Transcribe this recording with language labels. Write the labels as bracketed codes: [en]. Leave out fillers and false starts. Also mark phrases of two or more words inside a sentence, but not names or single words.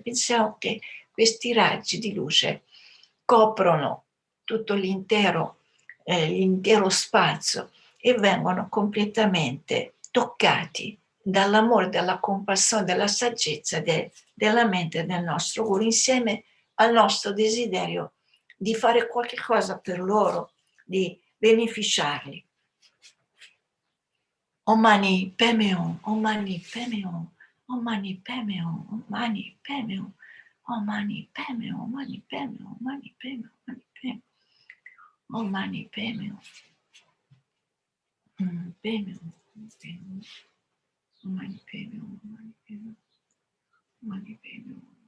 [it] Pensiamo che questi raggi di luce coprono tutto l'intero spazio e vengono completamente toccati dall'amore, dalla compassione, dalla saggezza della mente del nostro guru, insieme al nostro desiderio di fare qualche cosa per loro, di beneficiarli. [sa] Om Mani Padme Hum, Om Mani Padme Hum, Om Mani Padme Hum, Om Mani Padme Hum, Om Mani Padme Hum, Om Mani Padme Hum, Om Mani Padme Hum, Om Mani Padme Hum, Padme Hum, Om Mani Padme Hum, Om Mani Padme Hum, Om Mani Padme Hum.